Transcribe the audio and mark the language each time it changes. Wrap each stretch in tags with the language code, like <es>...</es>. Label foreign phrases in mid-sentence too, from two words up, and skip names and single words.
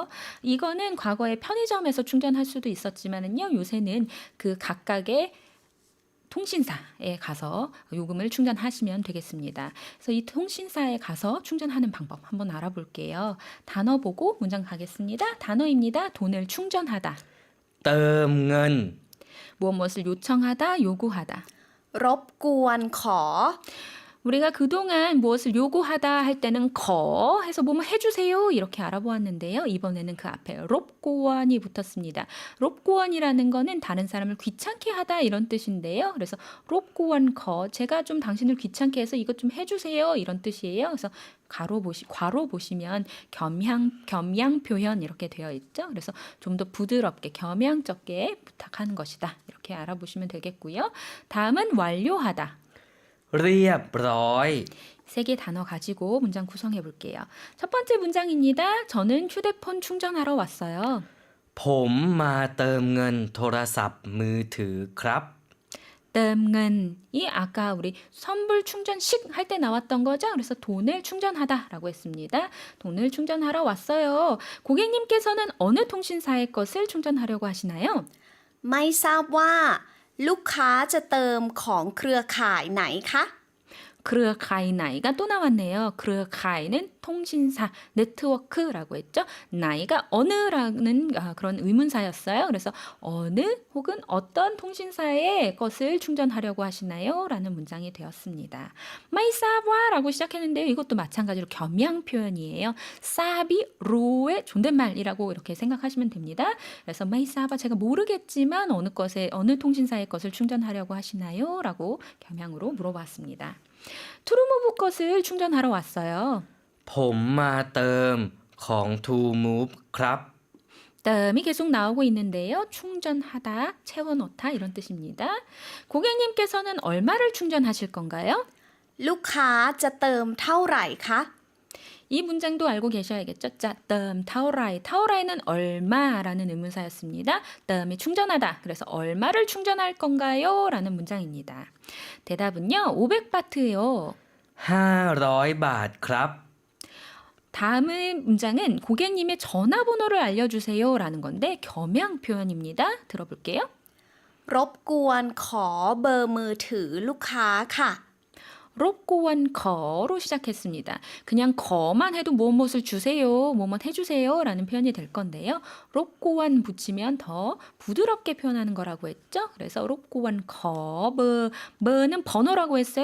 <ko>이거는 과거에 편의점에서 충전할 수도 있었지만은요, 요새는 그 각각의 통신사에 가서 요금을 충전하시면 되겠습니다. 그래서 이 통신사에 가서 충전하는 방법 한번 알아볼게요. 단어 보고 문장 가겠습니다. 단어입니다. 돈을 충전하다.</ko> <th>เติมเงิน</th> <ko>무엇을 요청하다, 요구하다.</ko> <th>รบกวนขอ</th> <ko>우리가 그동안 무엇을 요구하다 할 때는 거 해서 뭐뭐 해주세요 이렇게 알아보았는데요. 이번에는 그 앞에 롭고원이 붙었습니다. 롭고원이라는 거는 다른 사람을 귀찮게 하다 이런 뜻인데요. 그래서 롭고원 거 제가 좀 당신을 귀찮게 해서 이것 좀 해주세요 이런 뜻이에요. 그래서 괄호 보시면 겸양 표현 이렇게 되어 있죠. 그래서 좀 더 부드럽게 겸양쩍게 부탁하는 것이다 이렇게 알아보시면 되겠고요. 다음은 완료하다.</ko> <th>เรียบร้อย</th> <ko>세 개 단어 가지고 문장 구성해 볼게요. 첫 번째 문장입니다. 저는 휴대폰 충전하러 왔어요.</ko> <th>ผมมาเติมเงินโทรศัพท์มือถือครับ</th> <ko>เติ 뜸근이 아까 우리 선불 충전식 할 때 나왔던 거죠. 그래서 돈을 충전하다라고 했습니다. 돈을 충전하러 왔어요. 고객님께서는 어느 통신사의 것을 충전하려고 하시나요?</ko> <th>ไม่ทราบว่าลูกค้าจะเติมของเครือข่ายไหนคะ</th> <ko>크르카이 나이가 또 나왔네요. 크르카이는 통신사, 네트워크라고 했죠. 나이가 어느라는 그런 의문사였어요. 그래서 어느 혹은 어떤 통신사의 것을 충전하려고 하시나요? 라는 문장이 되었습니다. 마이사바라고 시작했는데요. 이것도 마찬가지로 겸양 표현이에요. 사비, 로의 존댓말이라고 이렇게 생각하시면 됩니다. 그래서 마이사바 제가 모르겠지만 어느 통신사의 것을 충전하려고 하시나요? 라고 겸양으로 물어봤습니다. 투루무브 것을 충전하러 왔어요.</ko> <th>ผมมาเติมของ To Move ครับ</th> <ko>뜸이 계속 나오고 있는데요. 충전하다, 채워넣다 이런 뜻입니다. 고객님께서는 얼마를 충전하실 건가요?</ko> <th>ลูกค้าจะเติมเท่าไหร่คะ</th> <ko>이 문장도 알고 계셔야겠죠. 자, 뜸, 타오라이. 타오라이는 얼마라는 의문사였습니다. 뜸이 충전하다. 그래서 얼마를 충전할 건가요? 라는 문장입니다. 대답은요. 500바트예요.</ko> <th>500 บาทครับ</th> <ko>다음의 문장은 고객님의 전화번호를 알려주세요 라는 건데 겸양 표현입니다. 들어볼게요.</ko> <th>รบกวนขอเบอร์มือถือลูกค้าค่ะ</th> <ko>롭고원 거로 시작했습니다. 그냥 거만 해도 무엇을 주세요, 뭐뭐 해주세요 라는 표현이 될 건데요. 롭고원 붙이면 더 부드럽게 표현하는 거라고 했죠. 그래서 롭고원 거, 뭐는 번호라고 했어요.</ko>